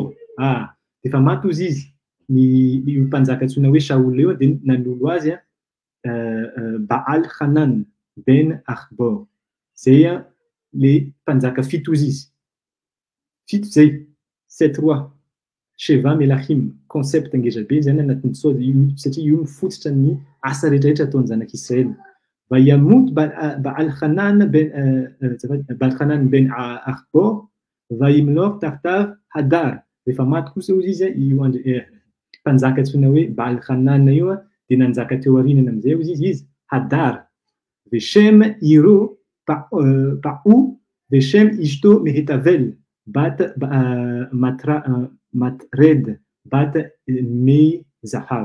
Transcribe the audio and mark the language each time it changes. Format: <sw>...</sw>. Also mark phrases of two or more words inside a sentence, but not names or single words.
<mg>Efa maty ozy izy ny mpanjaka antsoina hoe Shaul eo de nanolo azy Baal Hanan ben Achbor. Zay le mpanjaka fito ozy izy. fito zay 7 roa</mg> <he>שבע מלכים</he> <mg>concept angeza be zany anatin'ny sôdy satria io mifototra ny asa rehetrarehetra ataon'ny zanak'Israely.</mg> <ar>ويموت بعلخنان بن أخبار ويملك تحته هدار.</ar> <mg>Rehefa maty kosa izy mpanjaka antsoina hoe Baalchanan io dia nanjaka teo aorianany amin'izay izy Hadar.</mg> <he>ושם עירו פעו ושם אשתו מהיטבאל בת מטרד בת מי זהב.</he>